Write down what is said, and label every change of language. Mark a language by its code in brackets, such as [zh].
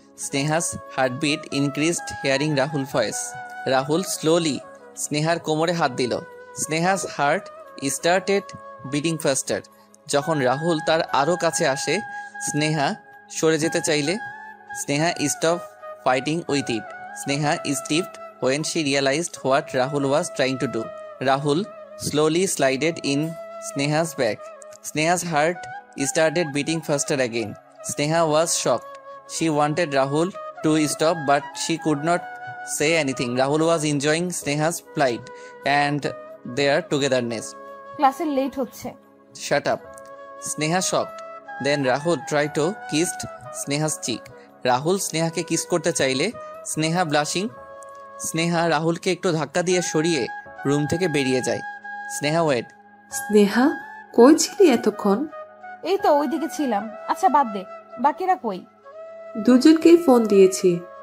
[en] Sneha's heartbeat increased hearing Rahul voice. [bn] Rahul slowly স্নেহার কোমরে হাত দিল। [en] Sneha's heart started beating faster. [bn] যখন রাহুল তার আরও কাছে আসে, স্নেহা সরে যেতে চাইলে Sneha [en] Stop fighting with it. Sneha stiffed when she realized what Rahul was trying to do. Rahul slowly slided in Sneha's back. Sneha's heart started beating faster again. Sneha was shocked. She wanted Rahul to stop, but she could not say anything. Rahul was enjoying Sneha's plight and their togetherness. [bn] ক্লাসে late হচ্ছে। [en] Shut up. Sneha shocked. Then Rahul tried to kiss Sneha's cheek. [bn] Rahul স্নেহাকে kiss করতে চাইলে Sneha blushing. Sneha রাহুলকে একটু ধাক্কা দিয়ে সরিয়ে room থেকে বেরিয়ে যায়। [en] Sneha wait. [bn] স্নেহা কই ছিলি এতক্ষণ? এই তো ওইদিকে ছিলাম। আচ্ছা বাদ দে, বাকিরা কই? দুজনকেই ফোন দিয়েছি।